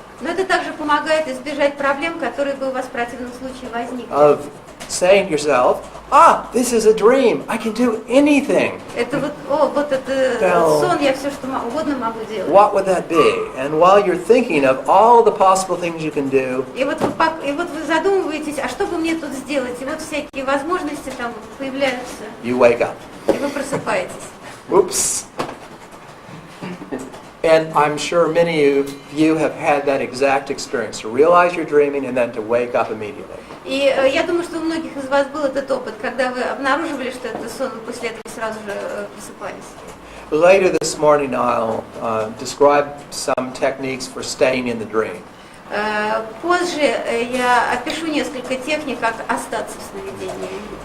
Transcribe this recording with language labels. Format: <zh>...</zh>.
<ru>Но это также помогает избежать проблем, которые бы у вас в противном случае возникли.</ru> <en>of saying to yourself, this is a dream. I can do anything.</en> <ru>Это вот это сон, я все что угодно могу делать.</ru> <en>What would that be? And while you're thinking of all the possible things you can do,</en> <ru>И вот вы задумываетесь, а что бы мне тут сделать? И вот всякие возможности там появляются,</ru> <en>you wake up.</en> <ru>и вы просыпаетесь.</ru> <en>Oops. And I'm sure many of you have had that exact experience, to realize you're dreaming and then to wake up immediately.</en> <ru>И я думаю, что у многих из вас был этот опыт, когда вы обнаруживали, что это сон, и после этого сразу же просыпались.</ru> <en>Later this morning I'll describe some techniques for staying in the dream.</en> <ru>Позже я опишу несколько техник, как остаться в сновидении.</ru>